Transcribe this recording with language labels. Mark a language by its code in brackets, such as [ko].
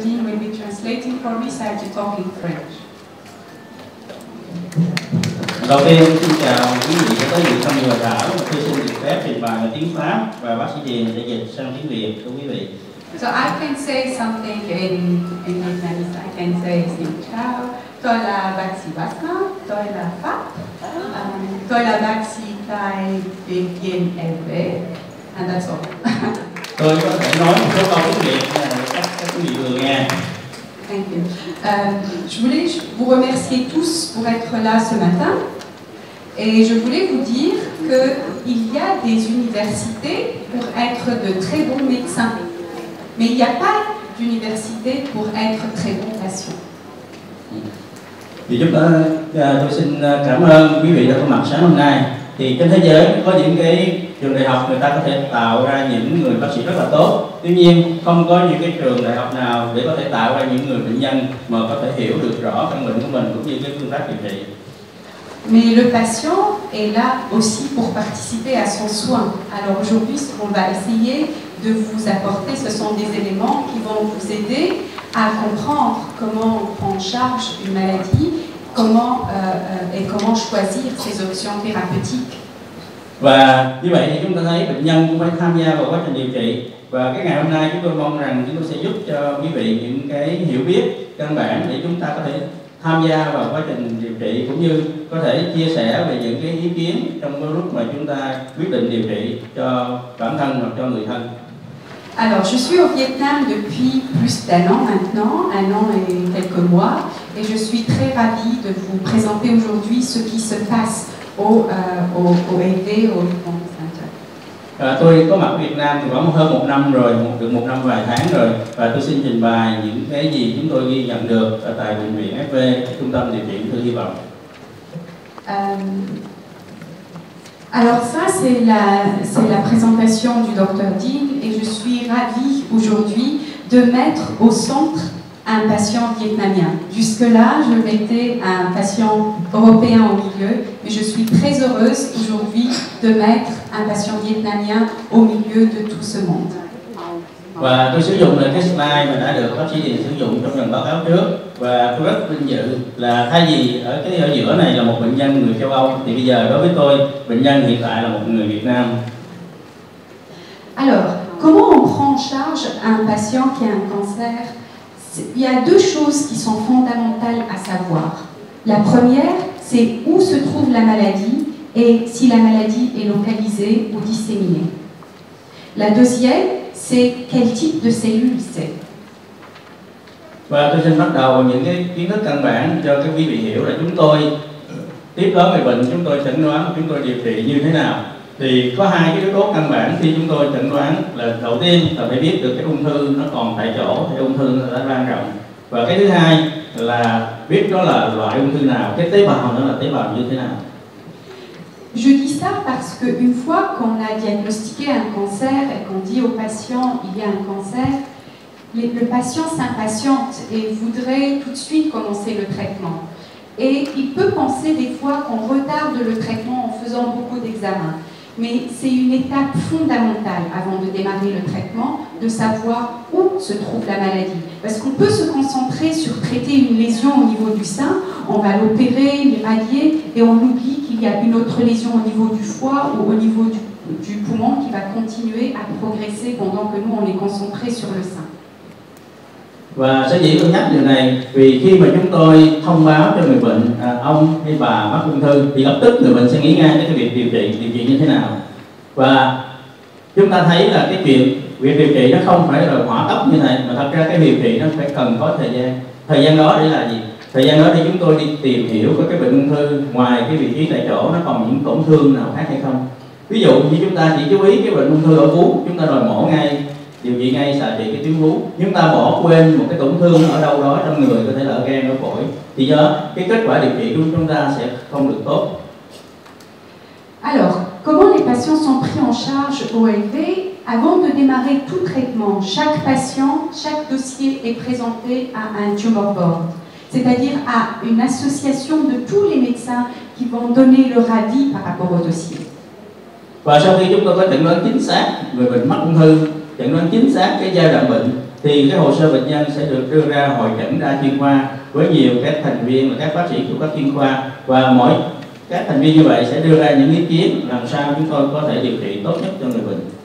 [en] Dean will be translating for me, so I have to talk in French. [vi] Đầu tiên xin chào quý vị đã tới dự tham dự hội thảo. Tôi xin được phép trình bày tiếng Pháp và bác sĩ Điền sẽ dịch sang tiếng Việt của quý vị. [en] So I can say something in Vietnamese. I can say [vi] xin chào. Tôi là bác sĩ Basma. Tôi là Pháp. Tôi là bác sĩ tại bệnh viện LV. [en] And that's all. [vi] Tôi có thể nói một số câu tiếng Việt để các quý vị vừa nghe. [en] Thank you. [fr] Je voulais vous remercier tous pour être là ce matin. Et je voulais vous dire qu'il y a des universités pour être de très bons médecins. Mais il n'y a pas d'université pour être très bons patients. [vi] Thì tôi xin cảm ơn quý vị đã có mặt sáng hôm nay. Thì trên thế giới có những cái trường đại học người ta có thể tạo ra những người bác sĩ rất là tốt. Tuy nhiên không có những cái trường đại học nào để có thể tạo ra những người bệnh nhân mà có thể hiểu được rõ căn bệnh của mình cũng như cái phương pháp điều trị. [fr] Mais le patient est là aussi pour participer à son soin. Alors aujourd'hui, ce qu'on va essayer de vous apporter, ce sont des éléments qui vont vous aider à comprendre comment on prend en charge une maladie, comment choisir ses options thérapeutiques. [vi] Và như vậy thì chúng ta thấy bệnh nhân cũng phải tham gia vào quá trình điều trị. Và cái ngày hôm nay chúng tôi mong rằng chúng tôi sẽ giúp cho quý vị những cái hiểu biết căn bản để chúng ta có thể tham gia vào quá trình điều trị cũng như có thể chia sẻ về những cái ý kiến trong cái lúc mà chúng ta quyết định điều trị cho bản thân hoặc cho người thân. [fr] Alors, je suis au Vietnam depuis plus d'1 an maintenant, 1 an et quelques mois, et je suis très ravie de vous présenter aujourd'hui ce qui se passe au EV, au Vietnam Center. [vi] Tôi có mặt ở Việt Nam thì khoảng hơn 1 năm rồi, được 1 năm vài tháng rồi, và tôi xin trình bày những cái gì chúng tôi ghi nhận được ở tại bệnh viện FV, trung tâm điều trị ung thư hy vọng. [fr] Alors ça, c'est la présentation du Dr Dean et je suis ravie aujourd'hui de mettre au centre un patient vietnamien. Jusque-là, je mettais un patient européen au milieu, mais je suis très heureuse aujourd'hui de mettre un patient vietnamien au milieu de tout ce monde. [vi] Và tôi sử dụng là cái slide mà đã được bác sĩ Điền sử dụng trong lần báo cáo trước, và tôi rất vinh dự là thay vì ở giữa này là một bệnh nhân người châu Âu thì bây giờ đối với tôi bệnh nhân hiện tại là một người Việt Nam. [fr] Alors, comment on prend en charge un patient qui a un cancer? Il y a deux choses qui sont fondamentales à savoir. La première, c'est où se trouve la maladie et si la maladie est localisée ou disséminée. La deuxième, c'est quel type de cellule c'est. [vi] Và tôi xin bắt đầu bằng những cái kiến thức căn bản cho các quý vị hiểu là chúng tôi tiếp đón người bệnh, chúng tôi chẩn đoán, chúng tôi điều trị như thế nào. Thì có hai cái yếu tố căn bản khi chúng tôi chẩn đoán là đầu tiên là phải biết được cái ung thư nó còn tại chỗ hay ung thư nó đã lan rộng, và cái thứ hai là biết đó là loại ung thư nào, cái tế bào nó là tế bào như thế nào. [fr] Je dis ça parce qu'une fois qu'on a diagnostiqué un cancer et qu'on dit au patient il y a un cancer, le patient s'impatiente et voudrait tout de suite commencer le traitement. Et il peut penser des fois qu'on retarde le traitement en faisant beaucoup d'examens. Mais c'est une étape fondamentale avant de démarrer le traitement, de savoir où se trouve la maladie. Parce qu'on peut se concentrer sur traiter une lésion au niveau du sein, on va l'opérer, l'irradier, et on oublie qu'il y a une autre lésion au niveau du foie ou au niveau du poumon qui va continuer à progresser pendant que nous on est concentré sur le sein. [vi] Và sở dĩ tôi nhắc điều này vì khi mà chúng tôi thông báo cho người bệnh ông hay bà mắc ung thư thì lập tức người bệnh sẽ nghĩ ngay đến cái việc điều trị như thế nào. Và chúng ta thấy là cái việc điều trị nó không phải là hỏa tốc như này, mà thật ra cái điều trị nó phải cần có thời gian. Thời gian đó để là gì? Thời gian đó để chúng tôi đi tìm hiểu cái bệnh ung thư ngoài cái vị trí tại chỗ nó còn những tổn thương nào khác hay không. Ví dụ như chúng ta chỉ chú ý cái bệnh ung thư ở vú, chúng ta đòi mổ ngay, điều trị ngay, xạ trị cái tuyến vú. Chúng ta bỏ quên một cái tổn thương ở đâu đó trong người, có thể là ở gan, ở phổi, thì do cái kết quả điều trị của chúng ta sẽ không được tốt. [fr] Alors, comment les patients sont pris en charge au LV? Avant de démarrer tout traitement, chaque patient, chaque dossier est présenté à un tumor board, c'est-à-dire à une association de tous les médecins qui vont donner leur avis par rapport au dossier. [vi] Và sau khi chúng tôi có chẩn đoán chính xác người bệnh mắc ung thư chẩn đoán chính xác cái giai đoạn bệnh thì cái hồ sơ bệnh nhân sẽ được đưa ra hội chẩn đa chuyên khoa với nhiều các thành viên và các bác sĩ của các chuyên khoa, và mỗi các thành viên như vậy sẽ đưa ra những ý kiến làm sao chúng tôi có thể điều trị tốt nhất cho người bệnh.